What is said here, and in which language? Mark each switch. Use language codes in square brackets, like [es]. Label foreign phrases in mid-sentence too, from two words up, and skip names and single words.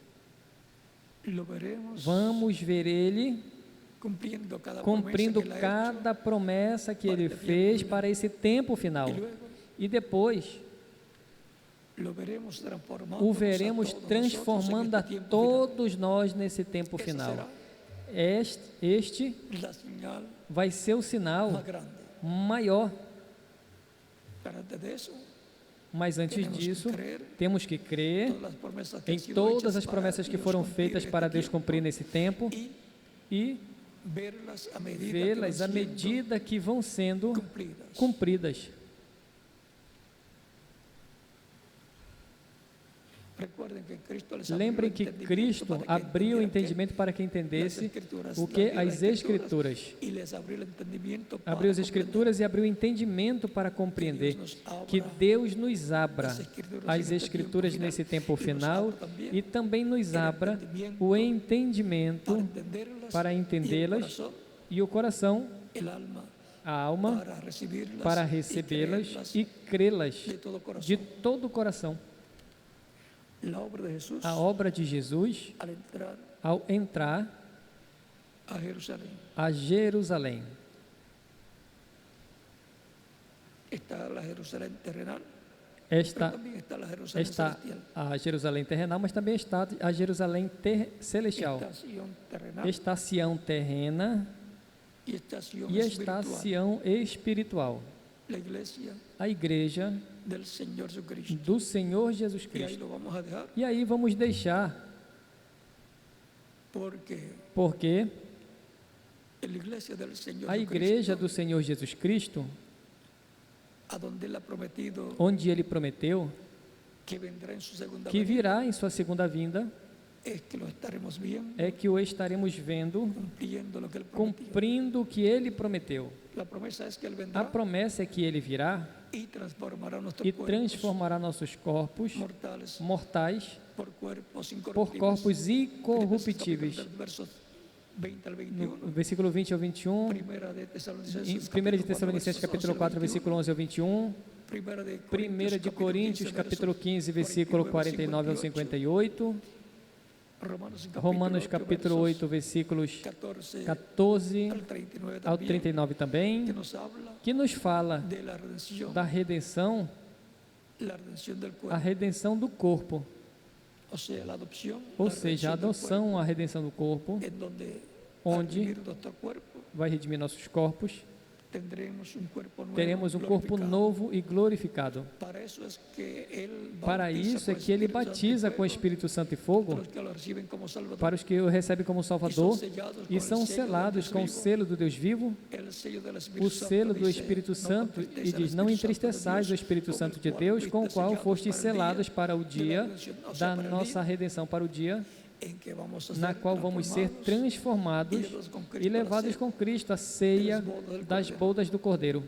[pt] Vamos ver Ele cumprindo cada promessa que Ele fez para esse tempo final. E depois o veremos transformando a todos nós nesse tempo final. [es] este la señal [pt] vai ser o sinal [es] más grande. [pt] maior. [es] Pero antes de eso, [pt] Mas antes Temos que disso, crer temos que crer [es] todas las promesas que [pt] em [es] han sido [pt] todas [es] hechas [pt] as [es] para [pt] promessas que [es] Dios [pt] foram [es] cumplir [pt] feitas [es] en [pt] para [es] este [pt] Deus [es] tiempo [pt] cumprir nesse tempo [es] y [pt] e [es] verlas a medida que [pt] vê-las à [es] van siendo [pt] medida que vão sendo [es] cumplidas. [pt] cumpridas. [es] Recuerden que Cristo les abrió [pt] Lembrem [es] el [pt] que [es] entendimiento [pt] Cristo [es] para que [pt] abriu o [es] entendieran [pt] entendimento para que [es] las [pt] entendesse [es] Escrituras, [pt] o que? [es] las [pt] As Escrituras. [es] y les abrió el entendimiento para [pt] Abriu as [es] comprender. [pt] Escrituras e abriu o entendimento para compreender. Que Deus nos abra as Escrituras nesse tempo final e também nos abra o entendimento para entendê-las e o coração, [es] el alma [pt] a alma, para recebê-las e crê-las de todo o coração. [es] La obra de Jesús [pt] A obra de Jesus [es] al entrar [pt] ao entrar [es] a Jerusalén. [pt] a Jerusalém. [es] Está la Jerusalén terrenal, [pt] Esta [es] pero también está la Jerusalén [pt] está [es] celestial. [pt] a Jerusalém terrenal, mas também está a Jerusalém celestial. [es] Está Sión terrenal [pt] Está Sião terrena [es] y está Sión [pt] e está [es] espiritual. [pt] Sião espiritual. [es] La iglesia [pt] A igreja [es] del Señor Jesucristo. [pt] do Senhor Jesus [es] Y ahí [pt] Cristo. [es] lo vamos a dejar [pt] E aí vamos deixar, [es] porque la iglesia del Señor [pt] a igreja [es] Jesucristo, [pt] do Senhor Jesus Cristo, [es] a donde Él ha prometido [pt] onde Ele prometeu [es] que vendrá en su segunda [pt] que [es] venida, [pt] virá em sua segunda vinda, [es] es que lo estaremos viendo, [pt] é que o estaremos vendo [es] cumpliendo lo que Él prometió. [pt] cumprindo o que Ele prometeu. [es] La promesa es que Él [pt] A [es] vendrá [pt] promessa é que Ele virá [es] y transformará nuestros [pt] e [es] cuerpos [pt] transformará nossos corpos [es] mortales [pt] mortais [es] por cuerpos [pt] por [es] incorruptibles. [pt] corpos [es] Filipenses [pt] incorruptíveis. [es] capítulo 3, versos 20 al [pt] No [es] 21. [pt] versículo 20 ao 21, [es] Primera de [pt] em [es] Tesalonicenses [pt] 1 de Tessalonicenses capítulo 4, [es] versos 11 [pt] versículo 11 ao 21, [es] Primera de [pt] 1 de Coríntios capítulo 15, versículo 49 ao 58, Romanos capítulo 8, versículos 14 ao 39 também, [es] que nos habla [pt] que nos fala [es] de la redención, [pt] da redenção, [es] la redención del [pt] a [es] cuerpo, [pt] redenção do corpo, [es] o sea, la adopción, [pt] ou [es] la [pt] seja, a [es] redención del [pt] adoção, a redenção do corpo, [es] cuerpo, en donde al [pt] onde [es] redimir nuestro cuerpo [pt] vai redimir nossos corpos, [es] tendremos un cuerpo nuevo, [pt] teremos um corpo [es] glorificado. [pt] novo e glorificado. Para isso é que ele Para bautiza isso é com que Ele Espírito Santo batiza e com o fogo Espírito Santo e fogo para os que o recebem como Salvador. para os que o recebem como Salvador e são selados selados com o selo do Deus vivo, o selo do Espírito Santo, e diz: não entristeçais o Espírito Santo de Deus, com o qual fostes selados para o dia da nossa redenção, para o dia na qual vamos ser transformados e levados com Cristo à ceia das bodas do Cordeiro.